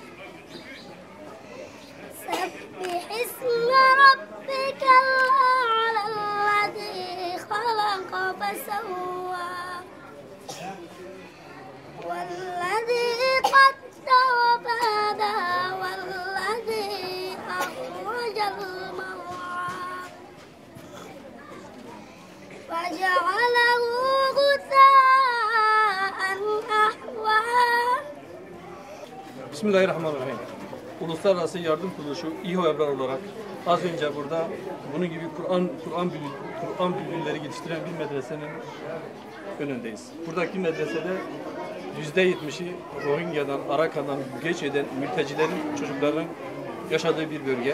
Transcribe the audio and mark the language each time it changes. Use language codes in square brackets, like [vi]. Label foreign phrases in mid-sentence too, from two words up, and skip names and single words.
[ar] سبح اسم ربك الأعلى الذي خلق فسوى والذي قدر فهدى والذي أخرج المرعى فجعله غثاء أحوى. Bismillahirrahmanirrahim. [tr] Uluslararası Yardım Kuruluşu İHO Ebrar olarak az önce burada bunun gibi Kur'an bülbülleri yetiştiren bir medresenin önündeyiz. Buradaki medresede %70'i Rohingya'dan, Arakan'dan göç eden mültecilerin çocuklarının yaşadığı bir bölge.